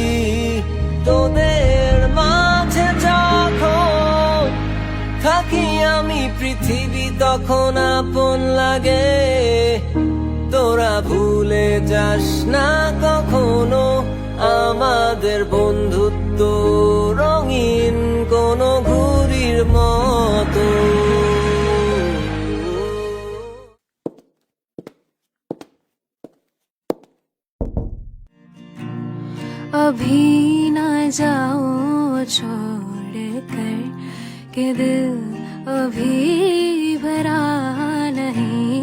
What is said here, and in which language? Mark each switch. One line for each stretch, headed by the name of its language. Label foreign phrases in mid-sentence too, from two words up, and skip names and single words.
Bangla: তোদের মাঝে যখন থাকি আমি পৃথিবী তখন আপন লাগে। তোরা ভুলে যাস না কখনো আমাদের বন্ধুত্ব রঙিন কোনো ঘুড়ির মতো।
Hindi: अभी न जाओ छोड़ कर के दिल अभी भरा नहीं।